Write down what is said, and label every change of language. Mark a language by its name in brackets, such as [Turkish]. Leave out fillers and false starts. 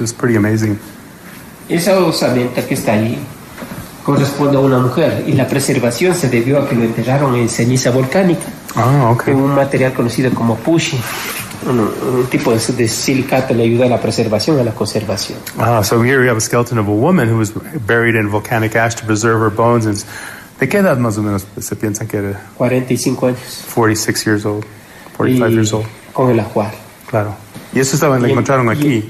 [English] It's pretty amazing. [Spanish] Esa osamenta que está ahí corresponde a una mujer y la preservación se debió a que lo enterraron en ceniza volcánica. En un material conocido como pushi. Un tipo de silicato le ayuda a la preservación, a la conservación. [English] So here we have a skeleton of a woman who was buried in volcanic ash to preserve her bones. [Spanish] And ¿de qué edad más o menos se piensa que era? 45 años. [English] 46 years old, 45 years old. [Spanish] Con el ajuar. Claro. Y eso lo encontraron aquí.